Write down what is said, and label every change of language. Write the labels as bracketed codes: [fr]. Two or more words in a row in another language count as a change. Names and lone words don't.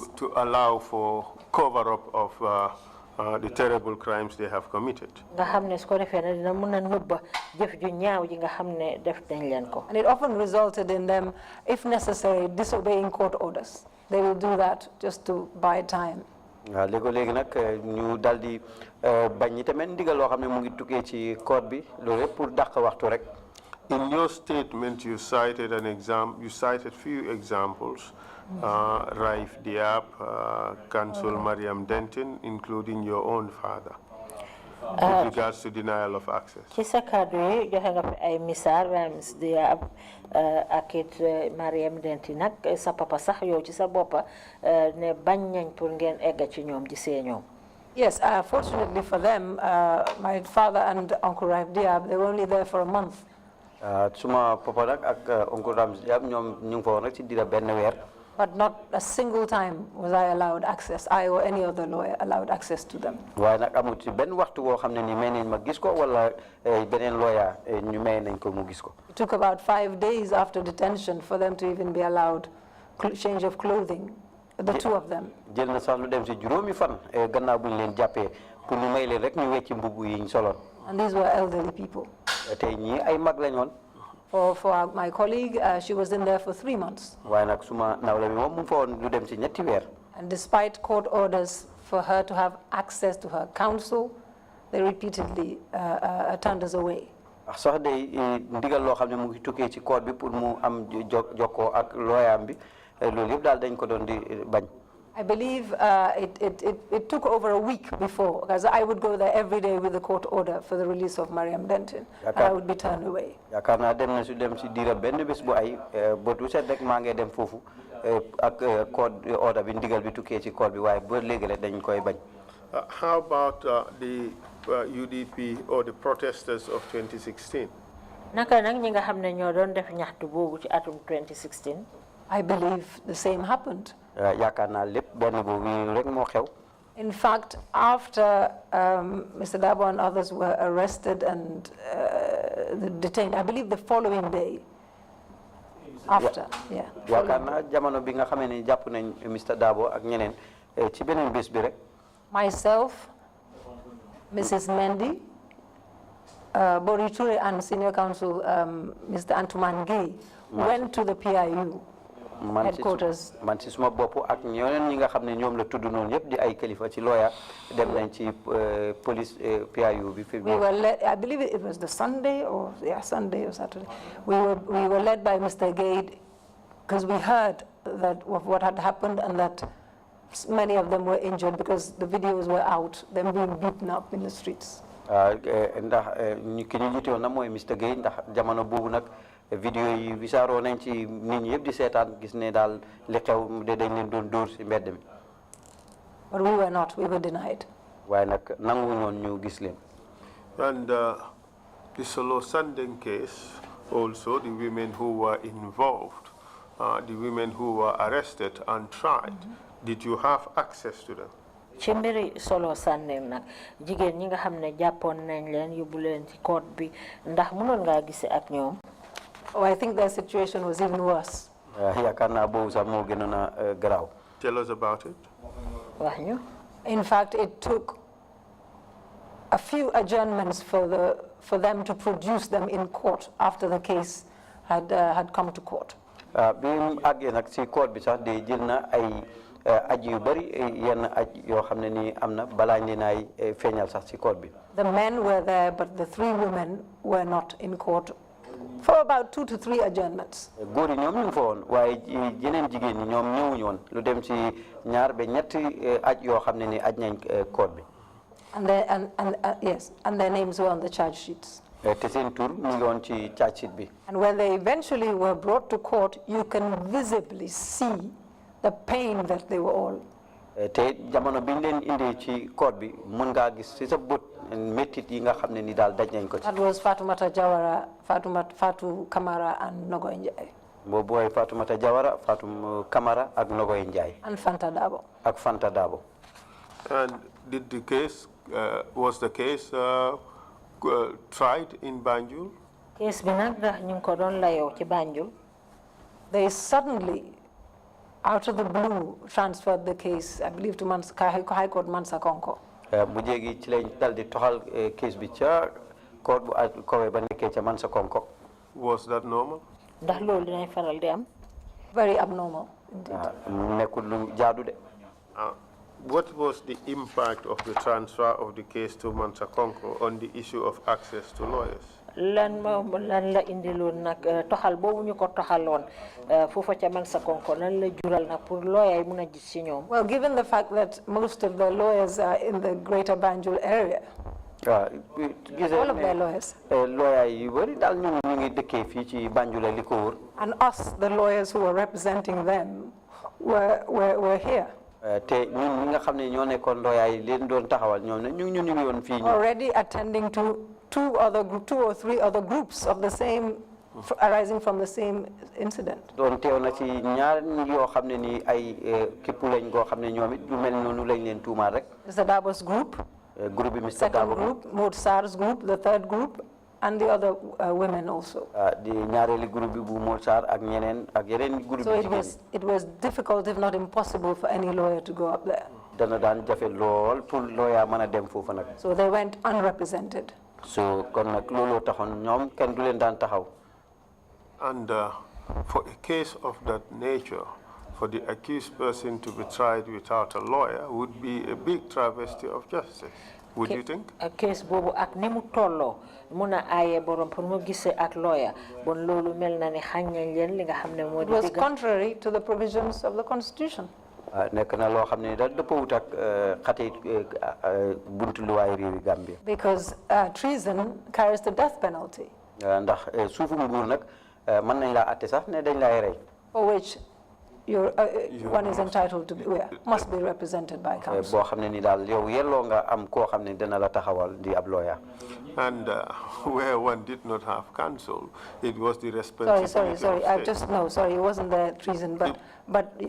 [en] To allow for cover-up of the terrible crimes they have committed. And it often resulted in them, if necessary, disobeying court orders. They will do that just to buy time. [wo] léegi nag ñu dal di bañ tamit ndigal loo xam ne mu ngi tukkee ci code bi loolu yëpp pour dàq waxtu rek. [en] In your statement, you cited few examples, Raif Diab, Counsel Mariam Denton, including your own father, with regards to denial of access. [wo] Ci sa kàddu yi joxe nga fi ay misaal Raif Diab ak it Mariam Denton nag sa papa sax yow ci sa boppa ne bañ nañ pour ngeen egg ci ñoom gisee ñoom. [en] Yes, fortunately for them, my father and Uncle Raif Diab, they were only there for a month. [wo] Suma papa nag ak Uncle Rams Diab ñoom ñu ngi fa woon rek ci diira benn weer. [en] But not a single time was I allowed access. I or any other lawyer allowed access to them. [wo] waaye nag amul ci benn waxtu boo xam ne ni may nañ ma gis ko wala beneen lawyer ñu may nañ ko mu gis ko. [en] It took about 5 days after detention for them to even be allowed change of clothing, the two of them. [wo] jël na sax lu dem ci juróomi fan gannaaw bu ñu leen jàppee pour ñu may leen rek ñu wecci mbubb yi ñu soloon. [en] And these were elderly people. [wo] tey ñii ay mag lañ woon. [en] For my colleague, she was in there for 3 months. [wo] waaye nag suma nawle bi moom mu ngi fa woon lu dem ci ñetti weer. [en] And despite court orders for her to have access to her counsel, they repeatedly turned us away. [wo] sax day ndigal loo xam ne mu ngi tukkee ci court bi pour mu am jokkoo ak lawyer bi loolu yëpp daal dañ ko doon di bañ. [en] I believe it took over a week before, because I would go there every day with the court order for the release of Mariam Denton, and I would be turned away. [wo] yaakaar naa dem na su dem si diira benn bés bu ay bët bu set rek maa ngi dem foofu ak [en] court order [wo] bi ndigal bi tukkee ci court bi waaye ba léegi rek dañ koy bañ. [en] How about the UDP or the protesters of 2016? [wo] naka nag ñi nga xam ne ñoo doon def ñaxtu boobu ci atum 2016. [en] I believe the same happened. [wo] yaakaar naa lépp benn boobu rek moo xew. [en] In fact, after Mr. Dabo and others were arrested and detained, I believe the following day, after, yeah. [wo] yaakaar naa jamono bi nga xamee ne jàpp nañ Mr. Dabo ak ñeneen ci beneen bés bi rek. [en] Myself, Mrs. Mendy, Bori Toure and Senior Counsel Mr. Antuman Gay went to the PIU headquarters. [wo] man si suma bopp ak ñeneen ñi nga xam ne ñoom la tudd noonu yëpp di ay kilifa ci lawyer dem nañ ci police PIU bi. [en] We were led, I believe it was the Sunday or Sunday or Saturday. We were led by Mr. Gade because we heard that of what had happened and that many of them were injured because the videos were out, them being beaten up in the streets. [wo] ndax ki ñu jiite woon na mooy Mr. Gade ndax jamono boobu nag vidéo yi wisaaroo nañ ci nit ñi yëpp di seetaan gis ne daal li xew de dañ leen doon dóor si mbedd mi. [en] But we were not, we were denied. [wo] waaye nag nangu ñoon ñu gis leen. [en] And the Solo Sandeng case, also the women who were involved, the women who were arrested and tried, did you have access to them? [wo] ci mbiri Solo Sandeng nag jigéen ñi nga xam ne jàppoon nañ leen yóbbu leen ci court bi ndax mënoon ngaa gise ak ñoom. [en] Oh, I think their situation was even worse. [wo] yaakaar naa boobu sax moo gënoon a garaaw. [en] Tell us about it. [wo] wax ñu. [en] In fact, it took a few adjournments for them to produce them in court after the case had come to court. [wo] bi mu àggee nag si court bi sax de jël na ay aj yu bari yenn aj yoo xam ne nii am na balaa ñu naay feeñal sax si court bi. [en] The men were there, but the 3 women were not in court for about 2 to 3 adjournments. [wo] góor yi ñoom ñu ngi fa woon waaye yeneen jigéen ñi ñoom ñëwuñu woon lu dem si ñaar ba ñetti aj yoo xam ne ni aj nañ court bi. [en] Yes, and their names were on the charge sheets. [wo] te seen tur mu ngi woon ci [en] charge sheet [wo] bi. [en] And when they eventually were brought to court, you can visibly see the pain that they were all. [wo] te jamono bi ñu leen indee ci court bi mun ngaa gis si sa bët méttit yi nga xam ne ni daal daj nañ ko ci. [en] That was Fatoumata Jawara, Fatou Kamara and Nogoy Njai. [wo] boobu mooy Fatoumata Jawara, Fatou Kamara ak Nogoy Njai. [en] And Fanta Dabo. [wo] ak Fanta Dabo. [en] And did the case, was the case tried in Banjul? [wo] Case bi nag ndax ñu ko doon layoo ci Banjul. [en] They suddenly, out of the blue, transferred the case, I believe, to High Court Mansa Konko. [wo] mu jéegi ci lañ dal di toxal case bi ca court bu kawe ba nekkee ca man sa konko. [en] Was that normal? [wo] ndax loolu dinañ faral di am. [en] Very abnormal indeed. [wo] nekkul lu jaadu de. [en] What was the impact of the transfer of the case to Mansakonko on the issue of access to lawyers? [wo] lan la indiloon nag toxal boobu ñu ko toxaloon foofa ca Mansakonko lan la jural nag pour lawyer yi mun a gis ci ñoom. [en] Well, given the fact that most of the lawyers are in the greater Banjul area. All of their lawyers. [wo] Lawyer yi bari dal ñu ngi dëkkee fii ci Banjul li ko wër. [en] And us, the lawyers who were representing them, were here. [wo] te ñun ñi nga xam ne ñoo nekkoon lawyer yi leen doon taxawal ñoom ne ñu ngi woon fii. [en] Already attending to two or three other groups of the same, arising from the same incident. [wo] doon teew na ci ñaar yoo xam ne ni ay képp lañ goo xam ne ñoom it lu mel noonu lañ leen tuumaal rek. [en] Mr. Dabo's group. [wo] Group bi Mr. [en] Second group, Maud Sarr's group, the third group, and the other women also. [wo] di ñaareeli groupe bi bu Maud Sarr ak ñeneen ak yeneen groupe. [en] So it was difficult, if not impossible, for any lawyer to go up there. [wo] dana daan jafe lool pour lawyer mën a dem foofu nag. [en] So they went unrepresented. [wo] so kon nag looloo taxoon ñoom kenn du leen daan taxaw. [en] And for a case of that nature, for the accused person to be tried without a lawyer would be a big travesty of justice. Would you think? [wo] A case bobu ak ni mu tollo muna ayé borom pour mu gissé ak lawyer bon lolu mel na ni xagnañ len li nga xamné modi. [en] It was contrary to the provisions of the constitution. [wo] Nek na lo xamné da deppowut ak xaté buntu luwaay réewi Gambia. [en] Because treason carries the death penalty. [wo] Ndax suufu nguur nak man nañ la atté sax né dañ lay rey. [en] For which one is entitled to be, must be represented by counsel. And where one did not have counsel, it was the responsibility. Sorry. It wasn't the treason, but yeah.